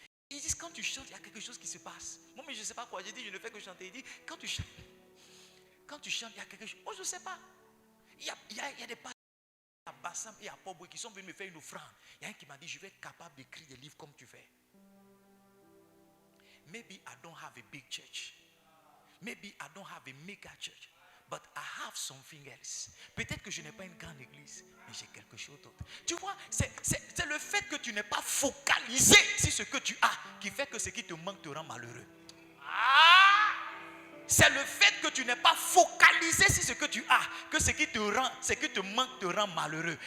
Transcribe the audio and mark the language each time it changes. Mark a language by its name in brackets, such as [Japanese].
[French] Ils disent quand tu chantes, il y a quelque chose qui se passe. Moi, mais je ne sais pas quoi. J'ai dit, je ne fais que chanter. Il dit, quand tu chantes, il y a quelque chose. Moi, je ne sais pas. Il y a des pasteurs à Bassam et à Poboué qui sont venus me faire une offrande. Il y a un qui m'a dit, je vais être capable d'écrire des livres comme tu fais. [English] Maybe I don't have a big church. Maybe I don't have a mega church. But I have something else. [French] Peut-être que je n'ai pas une grande église, mais j'ai quelque chose d'autre. Tu vois, c'est le fait que tu n'es pas focalisé sur ce que tu as qui fait que ce qui te manque te rend malheureux. C'est le fait que tu n'es pas focalisé sur ce que tu as, que ce qui te manque te rend malheureux.